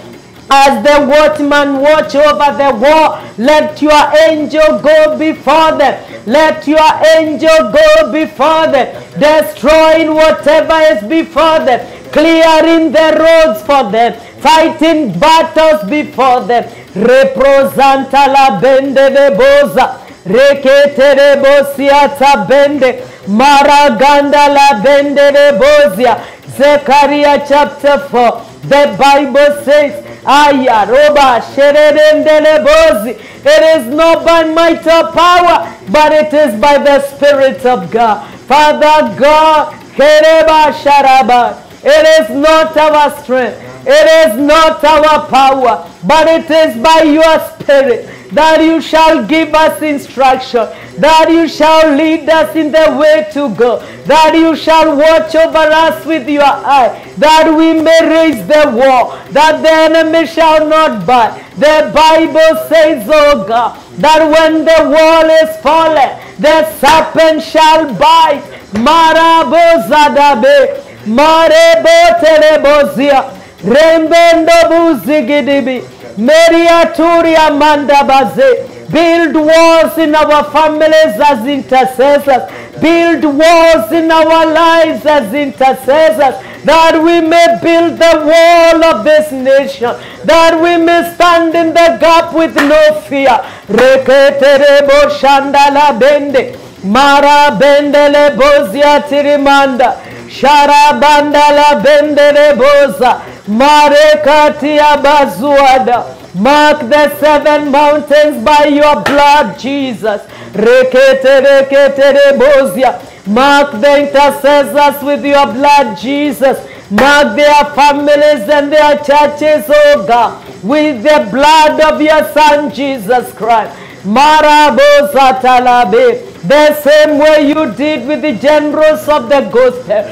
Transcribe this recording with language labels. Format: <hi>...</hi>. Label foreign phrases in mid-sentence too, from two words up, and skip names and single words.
<en>As the watchman watch over the wall, let your angel go before them. Let your angel go before them, destroying whatever is before them, clearing the roads for them, fighting battles before them. Reprosanta la bende de boza, rekete de bosiata bende, maraganda la bende de bozia. Zechariah chapter 4, the Bible says, Aya roba sherendele bozi. It is not by might or power, but it is by the Spirit of God. Father God, kereba sharaba. It is not our strength, it is not our power, but it is by your Spirit that you shall give us instruction, that you shall lead us in the way to go, that you shall watch over us with your eye, that we may raise the wall, that the enemy shall not buy. The Bible says, oh God, that when the wall is fallen, the serpent shall bite. Marabo zadabe, marebo terebozia, rembendo buzigidibi, Meriaturia mandabaze. Build walls in our families as intercessors. Build walls in our lives as intercessors, that we may build the wall of this nation, that we may stand in the gap with no fear. Reketerebo shandala bende, mara bendele bozia tirimanda, sharabandala bendele boza, mare katia bazuada. Mark the 7 mountains by your blood, Jesus. Rekete, rekete, rebozia. Mark the intercessors with your blood, Jesus. Mark their families and their churches, oh God, with the blood of your Son, Jesus Christ. Marabosa talabe. the same way you did with the generals of the gospel.</en>